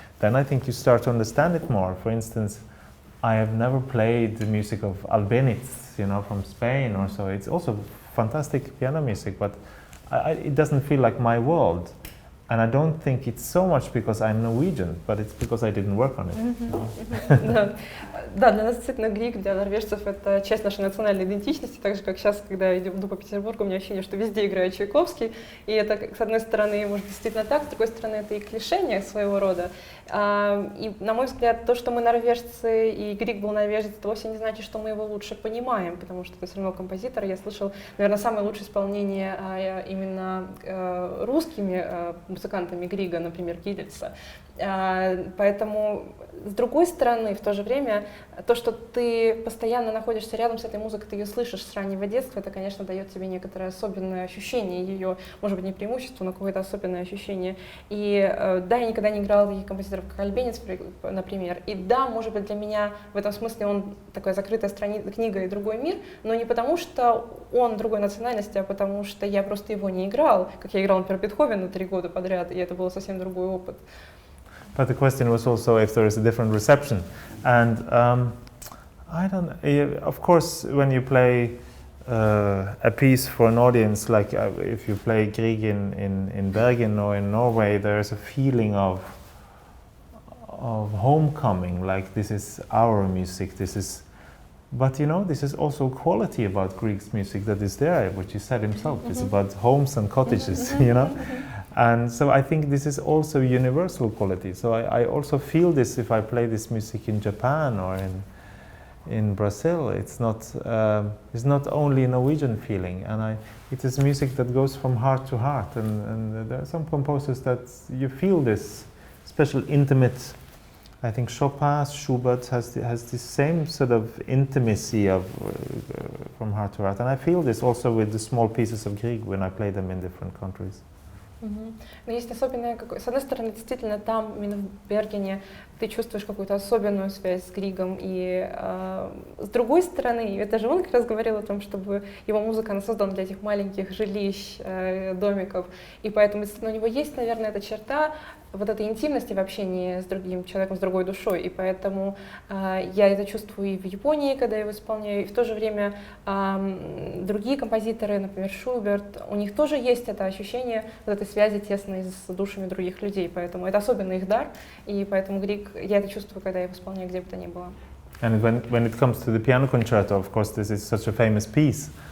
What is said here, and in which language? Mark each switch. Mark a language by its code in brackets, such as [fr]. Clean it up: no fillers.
[en] Then I think you start to understand it more. For instance, I have never played the music of Albéniz, from Spain or so. It's also fantastic piano music, but it doesn't feel like my world. And I don't think it's so much because I'm Norwegian, but it's because I didn't work on it. [ru] Да, для нас действительно Grieg, для норвежцев, это часть нашей национальной идентичности, так же, как сейчас, когда я иду по Петербургу, у меня ощущение, что везде играет Чайковский, и это, с одной стороны, может, действительно так, с другой стороны, это и клишение своего рода. И, на мой взгляд, то, что мы норвежцы, и Grieg был норвежец, это вовсе не значит, что мы его лучше понимаем, потому что это все равно композитор. Я слышал, наверное, самое лучшее исполнение именно русскими музыкантами Грига, например, Гильдельса. Поэтому, с другой стороны, в то же время, то, что ты постоянно находишься рядом с этой музыкой, ты ее слышишь с раннего детства, это, конечно, дает тебе некоторое особенное ощущение ее, может быть, не преимущество, но какое-то особенное ощущение. И да, я никогда не играла таких композиторов, как Albéniz, например. И да, может быть, для меня в этом смысле он такая закрытая книга и другой мир, но не потому, что он другой национальности, а потому что я просто его не играл, как я играл, например, Бетховена 3 года подряд, и это был совсем другой опыт. [en] But the question was also if there is a different reception, and I don't. Of course, when you play a piece for an audience, like if you play Grieg in Bergen or in Norway, there is a feeling of homecoming. Like this is our music. This is, but this is also quality about Grieg's music that is there, which he said himself. It's about homes and cottages, And so I think this is also universal quality. So I also feel this if I play this music in Japan or in Brazil. It's not only a Norwegian feeling, and it is music that goes from heart to heart. And there are some composers that you feel this special intimate. I think Chopin, Schubert has the same sort of intimacy of from heart to heart, and I feel this also with the small pieces of Grieg when I play them in different countries. [ru] Но есть особенное, с одной стороны, действительно, там, именно в Бергене, ты чувствуешь какую-то особенную связь с Григом, и с другой стороны, это же он как раз говорил о том, чтобы его музыка, она создана для этих маленьких жилищ, домиков, и поэтому действительно у него есть, наверное, эта черта вот этой интимности в общении с другим человеком, с другой душой, и поэтому я это чувствую и в Японии, когда я его исполняю, и в то же время другие композиторы, например, Шуберт, у них тоже есть это ощущение вот этой связи тесной с душами других людей, поэтому это особенно их дар, и поэтому Grieg, я это чувствую, когда я его исполняю, где бы то ни было. [en] And when it comes to the piano concerto, of course, this is such a famous piece.